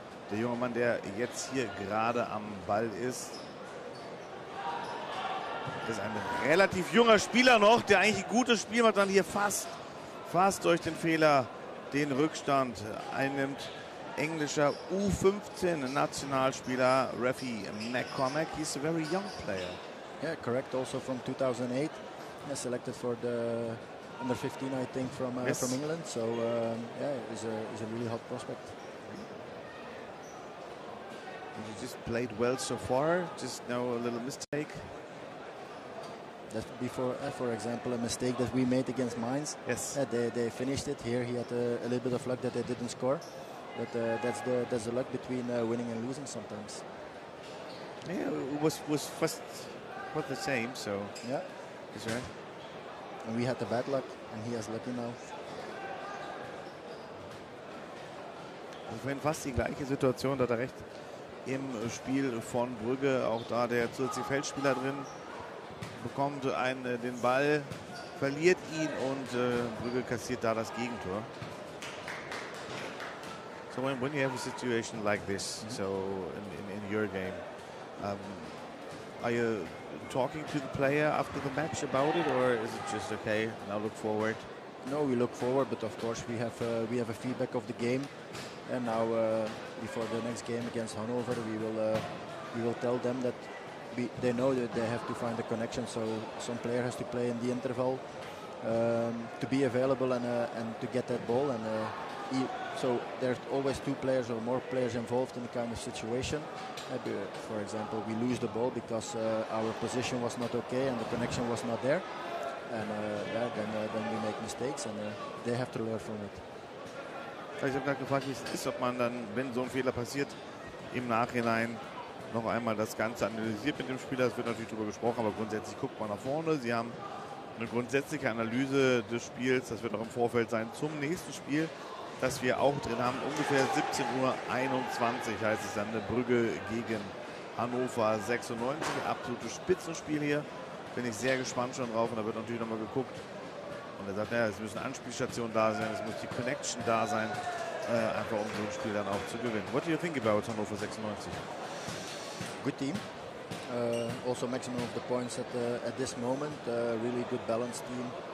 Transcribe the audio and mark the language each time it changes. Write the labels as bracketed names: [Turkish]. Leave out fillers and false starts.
[German] Der junge Mann, der jetzt hier gerade am Ball ist ein relativ junger Spieler noch, der eigentlich ein gutes Spiel macht, dann hier fast durch den Fehler den Rückstand einnimmt. Englischer U15 Nationalspieler Rafi McCormack. [English] He's a very young player. Yeah, correct. Also from 2008, selected for the under 15, I think, from England. So yeah, he's a really hot prospect. And you just played well so far. Just no little mistake. That's before, for example, a mistake that we made against Mainz. Yes. They finished it. Here he had a little bit of luck that they didn't score. But that's the luck between winning and losing sometimes. Yeah, it was first the same. So yeah, that's right. And we had the bad luck, and he has lucky now. [German] Vorhin fast die gleiche Situation, da hat er recht. Im Spiel von Brügge, auch da der zusätzliche Feldspieler drin, bekommt den Ball, verliert ihn und Brügge kassiert da das Gegentor. [English] So when you have a situation like this, so in your game, are you talking to the player after the match about it, or is it just okay? Now look forward. No, we look forward, but of course we have a feedback of the game, and now before the next game against Hannover, we will tell them that they know that they have to find a connection. So some player has to play in the interval to be available and to get that ball. And so there's always 2 players or more players involved in the kind of situation. For example, we lose the ball because our position was not okay and the connection was not there. And then we make mistakes, and they have to learn from it. [German] Ich habe gerade gefragt, wie es ist, ob man dann, wenn so ein Fehler passiert, im Nachhinein noch einmal das Ganze analysiert mit dem Spieler. Es wird natürlich darüber gesprochen, aber grundsätzlich guckt man nach vorne. Sie haben eine grundsätzliche Analyse des Spiels. Das wird auch im Vorfeld sein zum nächsten Spiel, das wir auch drin haben. Ungefähr 17:21 Uhr heißt es dann, eine Brügge gegen Hannover 96. Absolutes Spitzenspiel hier. Bin ich sehr gespannt schon drauf, und da wird natürlich nochmal geguckt. Und er sagt, ja, es müssen Anspielstationen da sein, es muss die Connection da sein, einfach um so ein Spiel dann auch zu gewinnen. [English] What do you think about Hannover 96? Good team. Also maximum of the points at this moment. Really good balanced team.